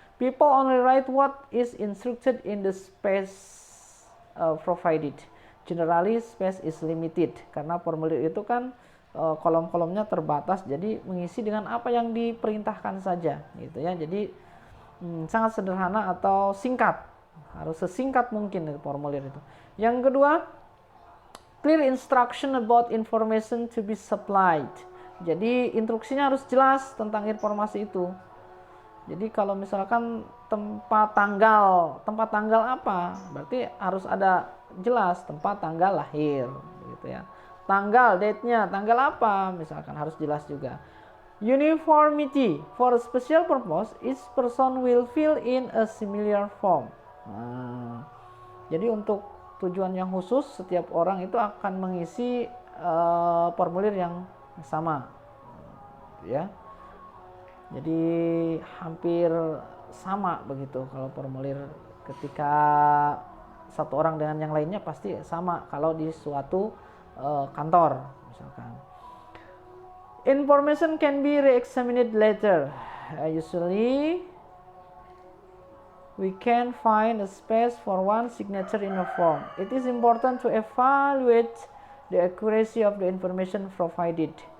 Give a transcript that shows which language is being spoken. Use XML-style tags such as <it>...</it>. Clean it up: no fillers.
<en>People only write what is instructed in the space provided. Generally space is limited,</en> <id>karena formulir itu kan kolom-kolomnya terbatas, jadi mengisi dengan apa yang diperintahkan saja gitu ya. Jadi sangat sederhana atau singkat, harus sesingkat mungkin formulir itu. Yang kedua,</id> <en>clear instruction about information to be supplied.</en> <id>Jadi instruksinya harus jelas tentang informasi itu. Jadi kalau misalkan tempat tanggal apa, berarti harus ada jelas tempat tanggal lahir gitu ya. Tanggal, date-nya, tanggal apa misalkan harus jelas juga.</id> <en>Uniformity for a special purpose, each person will fill in a similar form.</en> <id>Nah, jadi untuk tujuan yang khusus setiap orang itu akan mengisi formulir yang sama ya. Jadi hampir sama begitu kalau formulir ketika satu orang dengan yang lainnya pasti sama kalau di suatu kantor misalkan.</id> <en>Information can be re-examined later. Usually we can find a space for one signature in a form. It is important to evaluate the accuracy of the information provided.</en>